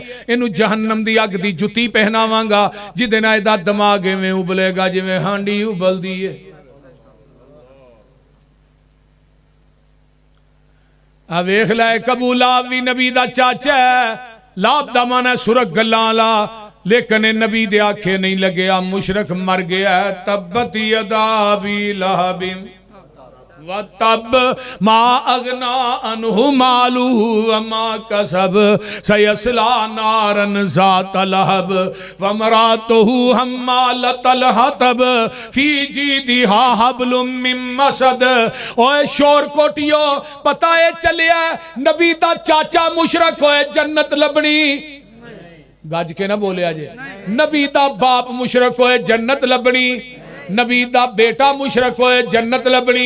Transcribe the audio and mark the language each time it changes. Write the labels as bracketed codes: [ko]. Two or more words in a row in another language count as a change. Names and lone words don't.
[pa] ਇਨੂੰ ਜਹੰਨਮ ਦੀ ਅੱਗ ਦੀ ਜੁੱਤੀ ਪਹਿਨਾਵਾਂਗਾ, ਜਿਦੇ ਨਾਲ ਇਹਦਾ ਦਿਮਾਗ਼ ਇਵੇਂ ਉਬਲੇਗਾ ਜਿਵੇਂ ਹਾਂਡੀ ਉਬਲਦੀ ਹੈ। ਆ ਵੇਖ ਲੈ, ਕਬੂਲਾ ਭੀ ਨਬੀ ਦਾ ਚਾਚਾ ਹੈ, ਲਾਭ ਦਾ ਮਨ ਹੈ ਸੁਰਖ਼ ਗੱਲਾਂ ਵਾਲਾ, ਲੇਕਿਨ ਨਬੀ ਦੇ ਆਖੇ ਨਹੀਂ ਲੱਗੇ। ਮੁਸ਼ਰਕ ਮਰ ਗਿਆ। [ar] تبت يدا أبي لهب وتب ما أغنى عنه ماله وما كسب سيصلى نارا ذات لهب وامرأته حمالة الحطب في جيدها حبل من مسد. [pa] ਓਏ ਸ਼ੋਰ ਕੋਟੀਓ, ਪਤਾ ਹੈ ਚੱਲਿਆ ਨਬੀ ਦਾ ਚਾਚਾ ਮੁਸ਼ਰਕ ਹੋਏ ਜੰਨਤ ਲੱਭਣੀ? ਗੱਜ ਕੇ ਨਾ ਬੋਲਿਆ ਜੇ। ਨਬੀ ਦਾ ਬਾਪ ਮੁਸ਼ਰਕ ਹੋਏ ਜੰਨਤ ਲੱਭਣੀ? ਨਬੀ ਦਾ ਬੇਟਾ ਮੁਸ਼ਰਕ ਹੋਏ ਜੰਨਤ ਲੱਭਣੀ?